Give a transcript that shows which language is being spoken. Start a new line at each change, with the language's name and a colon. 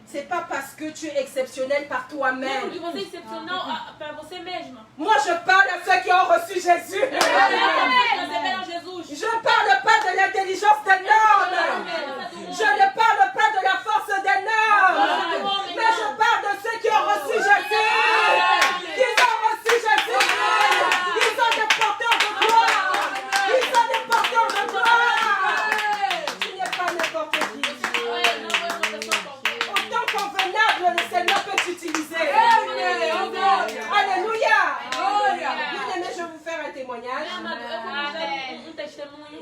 French: C'est pas parce que tu es exceptionnel par
Portuguese: Não
French: toi-même.
Portuguese: porque você é excepcional para você mesma.
French: Moi, je parle à ceux qui ont reçu Jésus.
Portuguese: Receberam Jesus.
French: Je parle pas de l'intelligence d'un homme. Je ne parle pas de la force d'un homme. Mais je parle de ceux qui ont reçu Jésus. Ils ont reçu Jésus. Ils sont des porteurs de gloire. Ils sont des porteurs de gloire. Tu n'es pas n'importe qui.
Portuguese: Não é uma pessoa qualquer.
French: Autant convenable, le Seigneur peut t'utiliser. Alléluia. Bien-aimé, je vais vous faire un témoignage.
Portuguese: Bem amado, eu vou fazer testemunho.